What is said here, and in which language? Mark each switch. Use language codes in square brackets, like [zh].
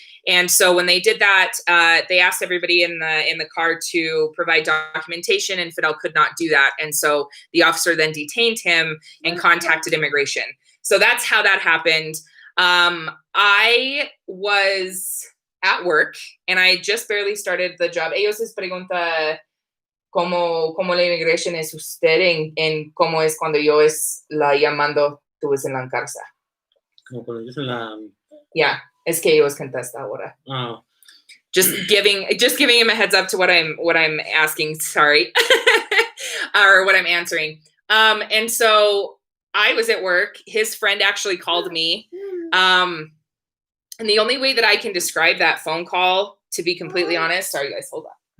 [en] And so when they did that, they asked everybody in the car to provide documentation, and Fidel could not do that. And so the officer then detained him and contacted immigration. So that's how that happened. I was at work and I just barely started the job. [es] Ellos les pregunta cómo la immigration es usted en cómo es cuando yo es la llamando tú es en la casa. Como cuando yo soy la... Yeah, es que ellos contesta ahora. [en] Oh. Just giving him a heads up to what I'm asking. Sorry, or what I'm answering. And so I was at work. His friend actually called me. And the only way that I can describe that phone call, to be completely honest, sorry guys, hold on.